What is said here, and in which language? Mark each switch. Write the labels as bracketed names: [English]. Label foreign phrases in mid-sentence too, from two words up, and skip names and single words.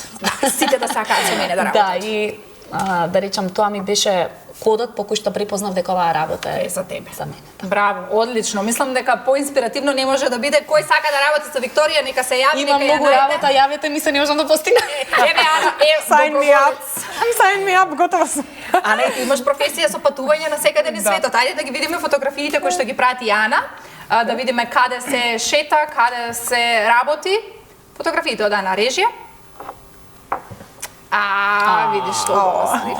[Macedonian] Сите да сакаат со мене да работат. Да, и да речам, тоа ми беше кодот по кој што препознав дека оваа работа е за тебе. За мене. Браво, одлично. Мислам дека поинспиративно не може да биде. Кој сака да работи со Викторија, нека се јави, нека ја најде. Има многу работа, јавете ми се, не можам да постигнам. Еве Ана, [English] sign me up. Sign me up, [Macedonian] готова сум. Ана, ти имаш професија со патување на секаде на светот. Ајде да ги видиме фотографиите кои што ги прати Ана, да видиме каде се шета, каде се работи. Фотографиите од Ана режија. Видиш тоа слика.